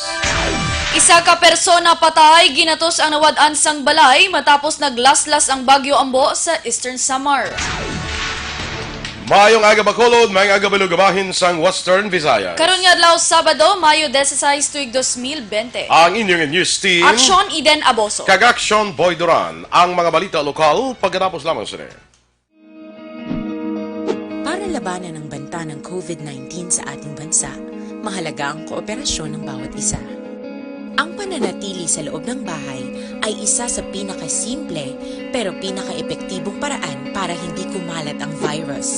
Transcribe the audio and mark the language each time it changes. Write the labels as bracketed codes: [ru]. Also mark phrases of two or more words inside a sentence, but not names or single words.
[hil] Isa ka persona patay, ginatos ang nawad-an sang balay matapos naglaslas ang Bagyo Ambo sa Eastern Samar. Mayong aga Bacolod, mayong aga Balugabahin sang Western Visayas. Karon nga adlaw Sabado, Mayo 16 tuig 2020. Ang inyong news team, Aksyon Eden Aboso. kag Aksyon Boy Duran, ang mga balita lokal pagkatapos lamang sila. [tl] Para labanan ang banta ng COVID-19 sa ating bansa, mahalaga ang kooperasyon ng bawat isa. Ang pananatili sa loob ng bahay ay isa sa pinakasimple pero pinaka-epektibong paraan para hindi kumalat ang virus.